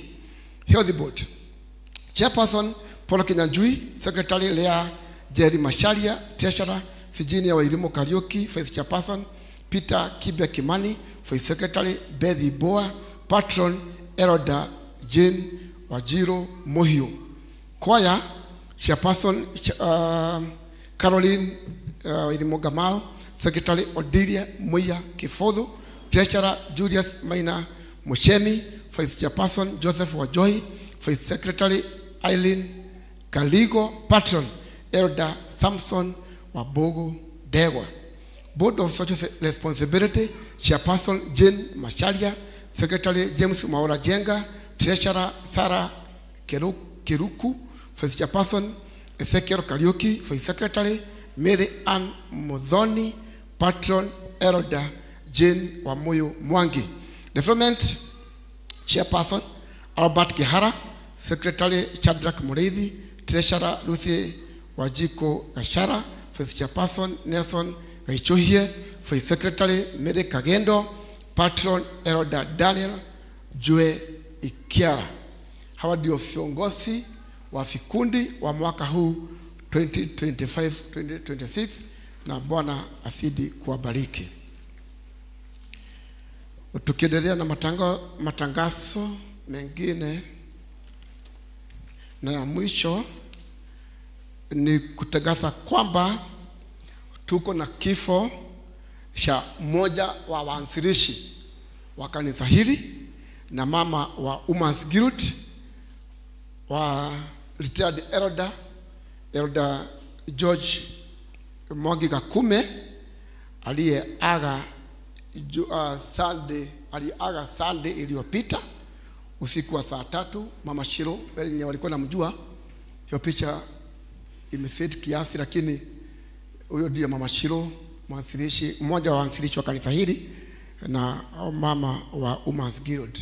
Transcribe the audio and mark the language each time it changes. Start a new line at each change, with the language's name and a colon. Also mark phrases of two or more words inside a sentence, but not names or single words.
English: Health Board Chairperson Paul Kinyanjui, Secretary Lea Jerry Masharia, Treasurer Virginia Wailimu Kariuki, Vice Chairperson Peter Kibe Kimani, Vice Secretary Bethy Boa, Patron Elder Jane Wajiro Mohio. Choir Chairperson Caroline Wailimu Gamao, Secretary Odilia Muya Kifodho, Treasurer Julius Maina Mushemi, Vice Chairperson Joseph Wajoi, Vice Secretary Eileen Kaligo, Patron Elder Samson Wabogo Degwa. Board of Social Responsibility Chairperson Jane Masharia, Secretary James Maura Jenga, Treasurer Sarah Kiruku, Vice Chairperson Ezekiel Kariuki, Vice Secretary Mary Ann Mudhoni, Patron Elder Jane Wamoyo Mwangi. Development Chairperson Albert Kihara, Secretary Chandrak Mureithi, Treasurer Lucy Wajiko Gashara, Vice Chairperson Nelson Gaichohie, Vice Secretary Mary Kagendo, Patron Elder Daniel Jue Ikiara.
Swahili: Hawa ndio viongozi wa vikundi wa mwaka huu 2025-2026, na Bwana asidi kuwabariki. Tukiendelea na matangazo mengine, na ya mwisho ni kutangaza kwamba tuko na kifo cha mmoja wa waanzilishi wa kanisa hili na mama wa Women's Guild wa
English: retired Elder
Swahili: George Mwangi Gakume aliyeaga Sunday iliyopita usiku wa saa 3. Mama Shiro wenye walikuwa namjua, hiyo picha imefade kiasi, lakini huyo ndiye Mama Shiro, mwanzilishi, mmoja wa waanzilishi wa kanisa hili na mama wa Women's Guild.